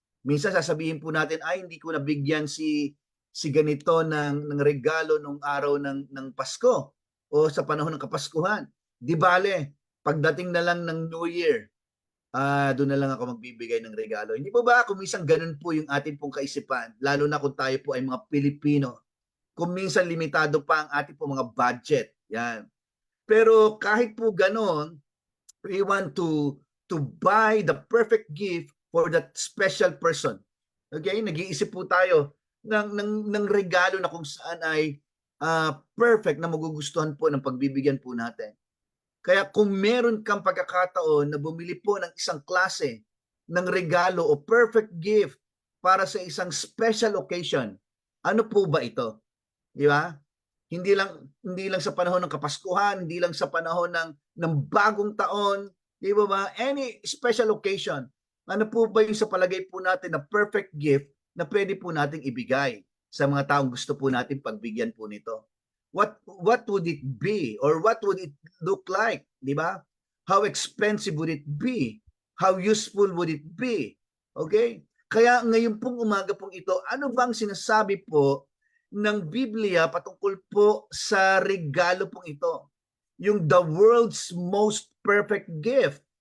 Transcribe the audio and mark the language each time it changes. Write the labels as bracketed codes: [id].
[tl] Minsan sasabihin po natin, ay hindi ko nabigyan si ganito ng regalo nung araw ng Pasko o sa panahon ng Kapaskuhan. Di bale, pagdating na lang ng New Year, doon na lang ako magbibigay ng regalo. Hindi po ba kung minsan ganun po yung ating pong kaisipan, lalo na kung tayo po ay mga Pilipino, kung minsan limitado pa ang ating pong mga budget. Yan. Pero kahit po ganun, [en] we want to buy the perfect gift for that special person. Okay? [tl] Nag-iisip po tayo ng regalo na kung saan ay perfect na magugustuhan po ng pagbibigyan po natin. Kaya kung meron kang pagkakataon na bumili po ng isang klase ng regalo o perfect gift para sa isang special occasion, ano po ba ito? Di ba? Hindi lang sa panahon ng Kapaskuhan, hindi lang sa panahon ng bagong taon, di ba ba? [en] Any special occasion, [tl] ano po ba yung sa palagay po natin na perfect gift na pwede po nating ibigay sa mga taong gusto po natin pagbigyan po nito? [en] what would it be or what would it look like, [tl] di ba? [en] How expensive would it be? How useful would it be? Okay? [tl] Kaya ngayon pong umaga pong ito, ano bang sinasabi po ng Biblia patungkol po sa regalo pong ito? [en] Yung the world's most perfect gift.